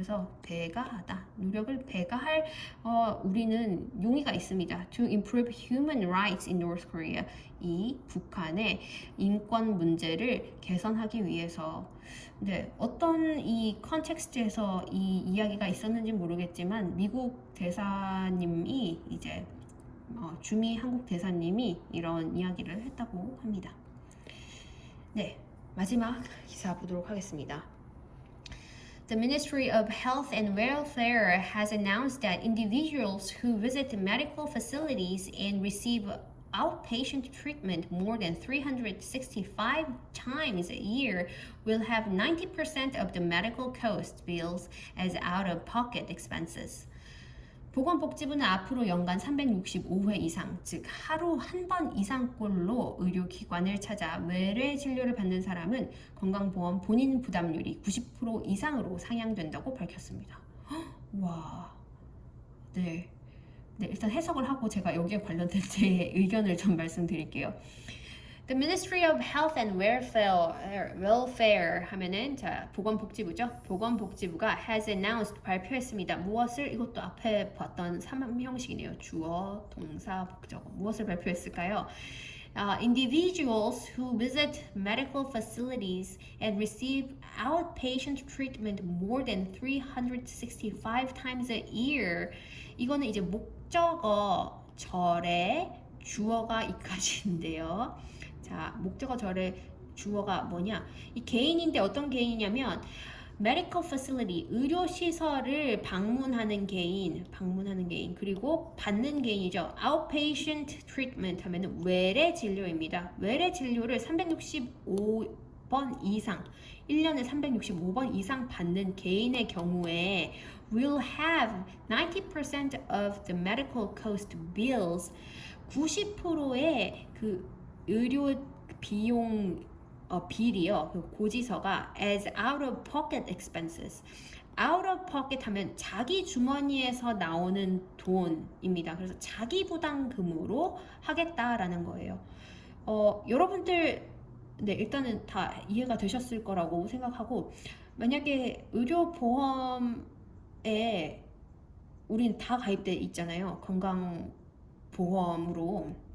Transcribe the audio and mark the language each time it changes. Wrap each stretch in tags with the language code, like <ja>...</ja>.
<ko>그래서 배가하다, 노력을 배가할 우리는 용의가 있습니다.</ko> <en>To improve human rights in North Korea,</en> <ko>이 북한의 인권 문제를 개선하기 위해서. 네, 어떤 이 컨텍스트에서 이 이야기가 있었는지 모르겠지만 미국 대사님이 이제 주미 한국 대사님이 이런 이야기를 했다고 합니다. 네, 마지막 기사 보도록 하겠습니다.</ko> <en>The Ministry of Health and Welfare has announced that individuals who visit medical facilities and receive outpatient treatment more than 365 times a year will have 90% of the medical cost bills as out-of-pocket expenses.</en> <ko>보건복지부는 앞으로 연간 365회 이상, 즉 하루 한 번 이상꼴로 의료기관을 찾아 외래 진료를 받는 사람은 건강보험 본인 부담률이 90% 이상으로 상향된다고 밝혔습니다. 와, 네. 네, 일단 해석을 하고 제가 여기에 관련된 제 의견을 좀 말씀드릴게요.</ko> <en>The Ministry of Health and Welfare</en> <ko>하면은 자 보건복지부죠. 보건복지부가</ko> <en>has announced</en> <ko>발표했습니다. 무엇을 이것도 앞에 봤던 3형식이네요. 주어, 동사, 목적어. 무엇을 발표했을까요?</ko> <en>Individuals who visit medical facilities and receive outpatient treatment more than 365 times a year.</en> <ko>이거는 이제 목적어 절의 주어가 이까지인데요. 자, 목적어 절의 주어가 뭐냐? 이 개인인데 어떤 개인이냐면 medical facility, 의료시설을 방문하는 개인, 그리고 받는 개인이죠. outpatient treatment 하면은 외래 진료입니다. 외래 진료를 365번 이상, 1년에 365번 이상 받는 개인의 경우에</ko> <en>will have 90% of the medical cost bills,</en> <ko>90%의 그 의료 비용 빌이요. 그 고지서가</ko> <en>as out of pocket expenses.</en> <ko>out of pocket 하면 자기 주머니에서 나오는 돈입니다. 그래서 자기 부담금으로 하겠다라는 거예요. 여러분들 네, 일단은 다 이해가 되셨을 거라고 생각하고 만약에 의료보험에 우린 다 가입돼 있잖아요. 건강보험으로.</ko>